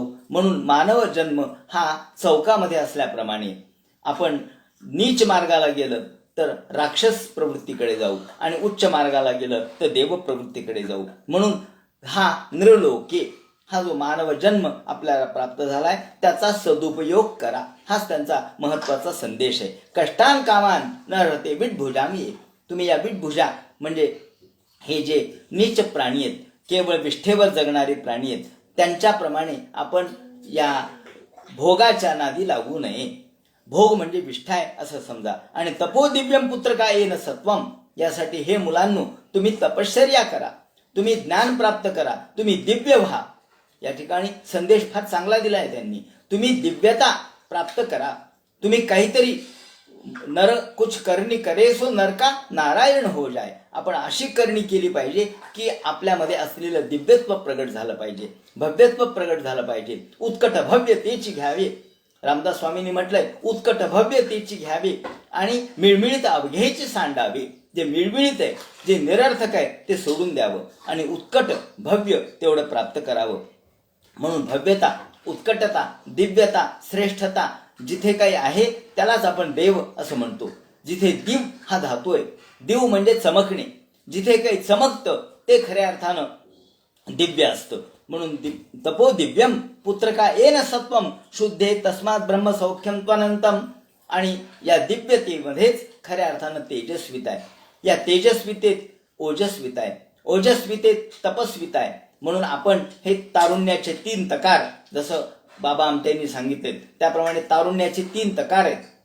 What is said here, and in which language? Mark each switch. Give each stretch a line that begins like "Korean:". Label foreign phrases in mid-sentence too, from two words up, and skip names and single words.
Marathi: म्हणून मानव जन्म हा चौकामध्ये असल्याप्रमाणे आपण नीच मार्गाला गेलं तर राक्षस प्रवृत्तीकडे जाऊ आणि उच्च मार्गाला गेलं तर देव प्रवृत्तीकडे जाऊ. म्हणून हा नृलोके, हा जो मानव जन्म आपल्याला प्राप्त झालाय त्याचा सदुपयोग करा, हाच त्यांचा महत्वाचा संदेश आहे.
Sanskrit: कष्टान कामान न रते विटभुजामी.
Marathi: तुम्ही या विटभुजा म्हणजे हे जे नीच प्राणी आहेत, केवळ विष्ठेवर जगणारे प्राणी आहेत, त्यांच्याप्रमाणे आपण या भोगाच्या नादी लागू नये. भोग म्हणजे विष्ठा आहे असं समजा.
Sanskrit: आणि तपो दिव्यम पुत्र का येन सत्वम,
Marathi: यासाठी हे मुलांनो तुम्ही तपश्चर्या करा, तुम्ही ज्ञान प्राप्त करा, तुम्ही दिव्य व्हा. या ठिकाणी संदेश फार चांगला दिला आहे त्यांनी. तुम्ही दिव्यता प्राप्त करा. तुम्ही काहीतरी
Hindi: नर कुछ करणी करे सो नरका नारायण हो जाय.
Marathi: आपण अशी करणी केली पाहिजे की आपल्यामध्ये असलेलं दिव्यत्व प्रगट झालं पाहिजे, भव्यत्व प्रगट झालं पाहिजे. उत्कट भव्य तेची घ्यावे. रामदास स्वामींनी म्हटलंय उत्कट भव्य तेची घ्यावे आणि मिळमिळीत अवघ्याची सांडावे. जे मिळमिळीत आहे, जे निरर्थक आहे ते सोडून द्यावं आणि उत्कट भव्य तेवढं प्राप्त करावं. म्हणून भव्यता, उत्कटता, दिव्यता, श्रेष्ठता जिथे काही आहे त्यालाच आपण देव असं म्हणतो. जिथे दिव हा धातू आहे, दिव म्हणजे चमकणे, जिथे काही चमकतं ते खऱ्या अर्थानं दिव्य असतं.
Sanskrit: म्हणून तपो दिव्यम पुत्र का येन सत्वम शुद्धे तस्मात ब्रह्म सौख्यम त्वनंतम.
Marathi: आणि या दिव्यतेमध्येच खऱ्या अर्थानं तेजस्विता आहे. या तेजस्वितेत ओजस्विता आहे, ओजस्वितेत तपस्विता आहे. म्हणून आपण हे तारुण्याचे 3 तकार, जसं बाबा आमट्यांनी सांगितले त्याप्रमाणे तारुण्याचे 3 तकार आहेत.